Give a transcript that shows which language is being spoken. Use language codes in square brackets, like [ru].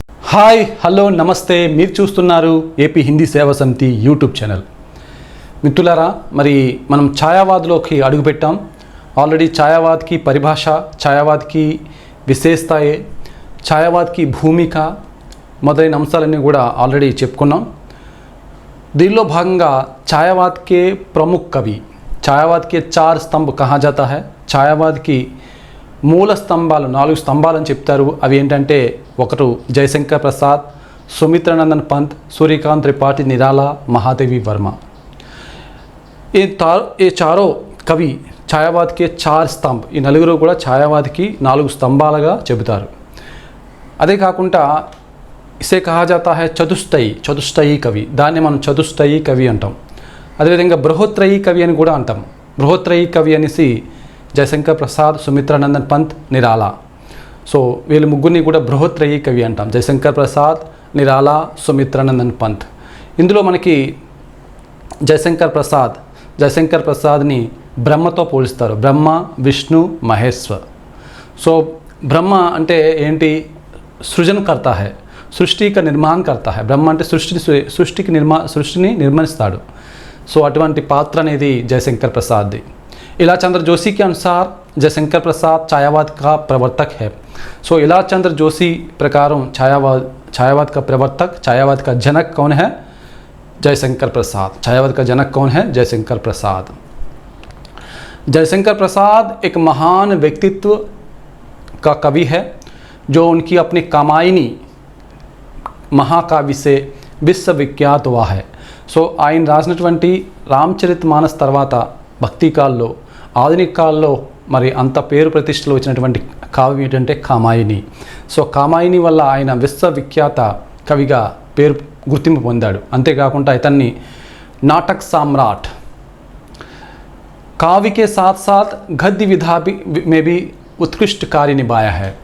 [te] Hi hello నమస్తే, మీరు చూస్తున్నారు ఏపీ హిందీ సేవా సమితి యూట్యూబ్ ఛానల్. మిత్రులారా, మరి మనం ఛాయావాద్లోకి అడుగుపెట్టాం. ఆల్రెడీ ఛాయావాద్ की పరిభాష, ఛాయావాద్ की విశేషతాయే, ఛాయావాద్ की భూమిక మొదలైన అంశాలన్నీ కూడా ఆల్రెడీ చెప్పుకున్నాం. [hi] దీనిలో భాగంగా ఛాయావాద్ के प्रमुख कवि, ఛాయావాద్ के 4 स्तंभ कहा जाता है. [te] ఛాయావాద్ की మూల స్తంభాలు 4 స్తంభాలు అని చెప్తారు. అవి ఏంటంటే, ఒకటి జయశంకర్ ప్రసాద్, సుమిత్రానందన్ పంత్, सूर्यकांत त्रिपाठी निराला, महादेवी वर्मा. [hi] ये चारों कवि ఛాయావాద్ के 4 स्तंभ. [te] ఈ నలుగురు కూడా ఛాయావాద్కి 4 స్తంభాలుగా చెబుతారు. అదే కాకుండా [hi] ఇసే కహా జాతా హై [te] చతుష్టయి కవి. దాన్ని మనం చతుష్టయి కవి అంటాం. అదేవిధంగా బృహత్రయీ కవి అని కూడా అంటాం. బృహత్రయీ కవి అనేసి జయశంకర్ ప్రసాద్, సుమిత్రానందన్ పంత్, నిరాలా. సో వీళ్ళు ముగ్గురిని కూడా బృహత్రయీ కవి అంటాం. జయశంకర్ ప్రసాద్, నిరాలా, సుమిత్రానందన్ పంత్. ఇందులో మనకి జయశంకర్ ప్రసాద్ని బ్రహ్మతో పోలుస్తారు. బ్రహ్మ, విష్ణు, మహేశ్వర్. సో బ్రహ్మ అంటే ఏంటి? [hi] సృజనకర్త హై, సృష్టి का निर्माण करता है. [te] బ్రహ్మ అంటే సృష్టిని నిర్మిస్తాడు. సో అటువంటి పాత్ర అనేది జయశంకర్ ప్రసాద్ది. [hi] इला चंद्र जोशी के अनुसार जयशंकर प्रसाद छायावाद का प्रवर्तक है. सो इला चंद्र जोशी प्रकार छायावाद का प्रवर्तक, छायावाद का जनक कौन है? जयशंकर प्रसाद. छायावाद का जनक कौन है? जयशंकर प्रसाद. जयशंकर प्रसाद एक महान व्यक्तित्व का कवि है, जो उनकी अपनी कामायनी महाकाव्य से विश्वविख्यात हुआ है. [te] सो ఆయన రాసినటువంటి రామచరితమానస్ తర్వాత భక్తి కాల్లో, ఆధునిక కాలంలో మరి అంత పేరు ప్రతిష్టలు వచ్చినటువంటి కావ్యం ఏంటంటే కామాయిని. సో కామాయిని వల్ల ఆయన విశ్వవిఖ్యాత కవిగా గుర్తింపు పొందాడు. అంతేకాకుండా ఇతన్ని నాటక్ సామ్రాట్, [hi] काव्य के साथ साथ गद्य विधा में भी उत्कृष्ट कार्य निभाया है.